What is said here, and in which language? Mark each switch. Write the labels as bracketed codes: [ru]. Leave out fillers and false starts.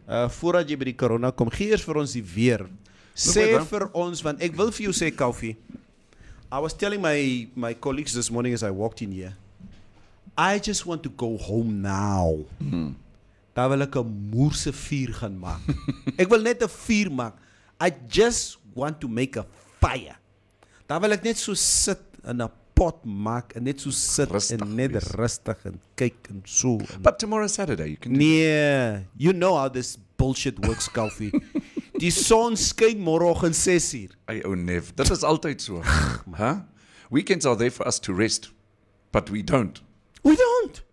[af] Voordat jy by die corona kom, gee eers vir ons die weer. Sê vir ons, want ek wil vir jou sê, [en] Kalfie. I was telling my colleagues this morning as I walked in here. I just want to go home now. [af] Daar wil ek 'n moerse vuur gaan maak. Ek wil net 'n vuur maak. [en] I just want to make a fire. [af] Daar wil ek net so sit in 'n pot maak en net so sit Rustig en net wees. rustig en kyk en so. [en] But tomorrow Saturday, you can do [af] Nee, [en] you know how this bullshit works, Koffie. [af] Die son skyn môreoggend 6:00. Hey, oh Nev, dit is altyd so. Huh? [en] Weekends are there for us to rest, but we don't. We don't.